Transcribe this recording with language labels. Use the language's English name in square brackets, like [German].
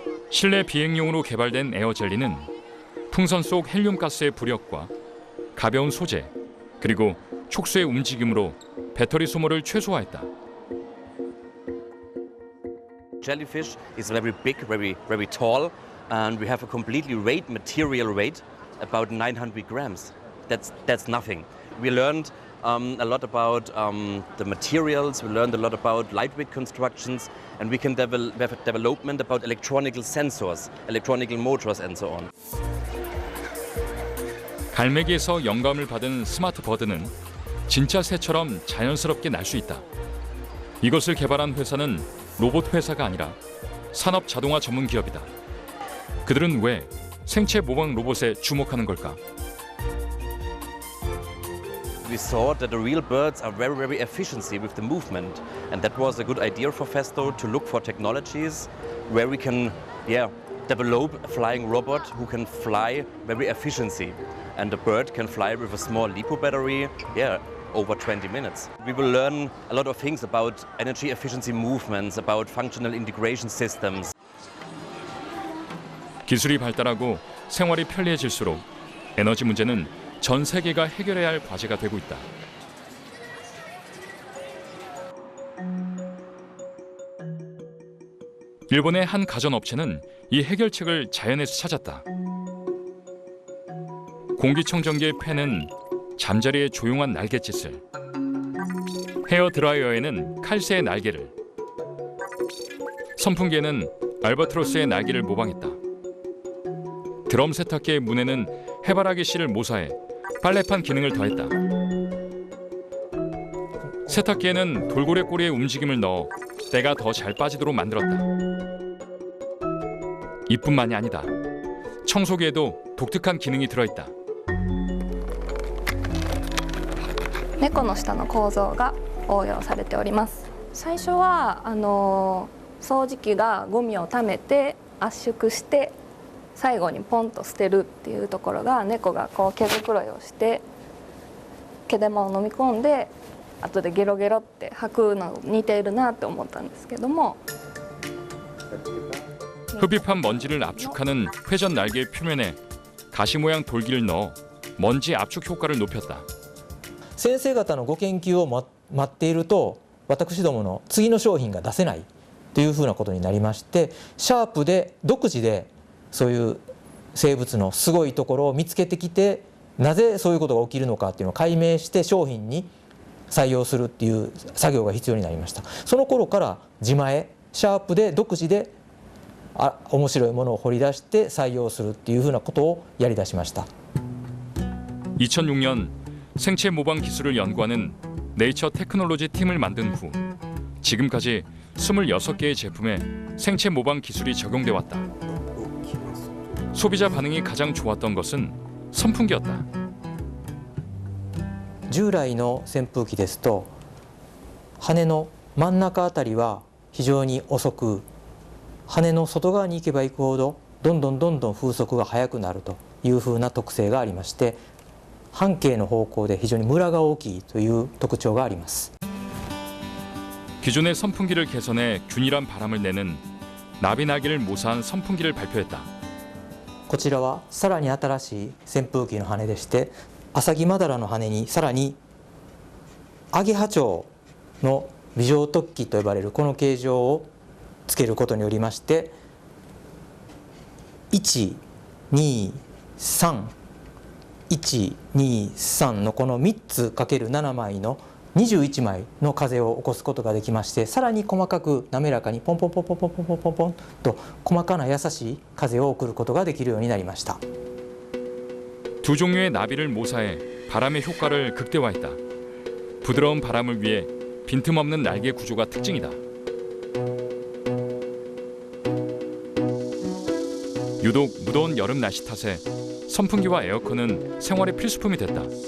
[Korean] 실내 비행용으로 개발된 에어젤리는 풍선 속 헬륨가스의 부력과 가벼운 소재, 그리고 촉수의 움직임으로 배터리 소모를 최소화했다. [English] Jellyfish is very big, very tall, and we have a completely weight, material weight, about 900 grams. That's nothing. We learned a lot about the materials. We learned a lot about lightweight constructions, and we can have development about electronical sensors, electronical motors, and so on. [Korean] 갈매기에서 영감을 받은 스마트 버드는 진짜 새처럼 자연스럽게 날 수 있다. 이것을 개발한 회사는 로봇 회사가 아니라 산업 자동화 전문 기업이다. 그들은 왜 생체 모방 로봇에 주목하는 걸까? We saw that the real birds are very efficiency with the movement, and that was a good idea for Festo to look for technologies where we can, develop a flying robot who can fly very efficiency, and the bird can fly with a small LiPo battery, over 20 minutes. We will learn a lot of things about energy efficiency movements, about functional integration systems. 기술이 발달하고 생활이 편리해질수록 에너지 문제는 전 세계가 해결해야 할 과제가 되고 있다. 일본의 한 가전업체는 이 해결책을 자연에서 찾았다. 공기청정기의 팬은 잠자리의 조용한 날갯짓을, 헤어 드라이어에는 칼새의 날개를, 선풍기에는 알바트로스의 날개를 모방했다. 드럼 세탁기의 문에는 해바라기 씨를 모사해 빨래판 기능을 더했다. 세탁기에는 돌고래 꼬리의 움직임을 넣어 때가 더 잘 빠지도록 만들었다. 이뿐만이 아니다. 청소기에도 독특한 기능이 들어있다. [Japanese] 猫の下の構造が応用されております。最初は掃除機がゴミを溜めて圧縮して最後にポンと捨てるっていうところが、猫がこう毛づくろいをして毛玉を飲み込んで後でゲロゲロって吐くの似ているなって思ったんですけども、 [Korean] 흡입한 먼지를 압축하는 회전 날개의 표면에 가시 모양 돌기를 넣어 먼지 압축 효과를 높였다. [Japanese] 先生方のご研究を待っていると私どもの次の商品が出せないというふうなことになりまして、シャープで独自でそういう生物のすごいところを見つけてきて、なぜそういうことが起きるのかっていうのを解明して商品に採用するっていう作業が必要になりました。その頃から自前シャープで独自で面白いものを掘り出して採用するっていうふうなことをやり出しました。 [Korean] 2006년 생체 모방 기술을 연구하는 네이처 테크놀로지 팀을 만든 후 지금까지 26개의 제품에 생체 모방 기술이 적용돼 왔다. 소비자 반응이 가장 좋았던 것은 선풍기였다. [Japanese] 従来の扇風機ですと羽の真ん中あたりは非常に遅く、羽の外側に行けば行くほどどんどん風速が速くなるというふうな特性がありまして、半径の方向で非常にムラが大きいという特徴があります。 [Korean] 기존의 선풍기를 개선해 균일한 바람을 내는 나비 날개를 모사한 선풍기를 발표했다. [Japanese] こちらはさらに新しい扇風機の羽でして、アサギマダラの羽にさらにアゲハチョウの微状突起と呼ばれるこの形状をつけることによりまして123のこの3つ ×7 枚の21枚の風を起こすことができまして、さらに細かく滑らかにポンポンポンポンポンポンポンポンポンと細かな優しい風を送ることができるようになりました。 [Korean] 두 종류의 나비를 모사해 바람의 효과를 극대화했다. 부드러운 바람을 위해 빈틈없는 날개 구조가 특징이다. 유독 무더운 여름 날씨 탓에 선풍기와 에어컨은 생활의 필수품이 됐다.